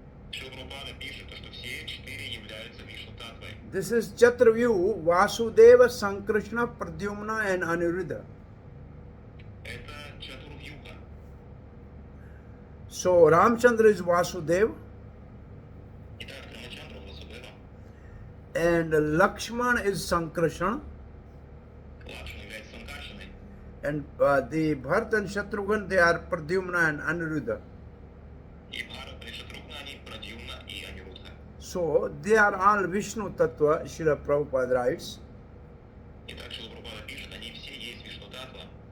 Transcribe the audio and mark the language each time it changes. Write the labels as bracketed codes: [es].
[ru] Шилпрабхупада пишет, что все 4 являются Вишну Татвой. [en] This is Chaturvyu, Vasudeva, Sankrishna, Pradyumna and Aniruddha. [ru] Это Чатурвьюха. [en] So Ramchandra is Vasudeva [ru] Итак, Рамачандра Васудева, [en] and Lakshman is Sankrishna [ru] Лакшман является Санкаршиной, [en] and the Bharat and Shatrughan, they are Pradyumna and Aniruddha. [ru] и Бхарат, Шатрухна, они Прадьюмна и Анирудха. [en] So they are all Vishnu Tattva, Srila Prabhupada writes. [ru] Итак, Шилпрабхупада пишет, они все есть Вишну Татва.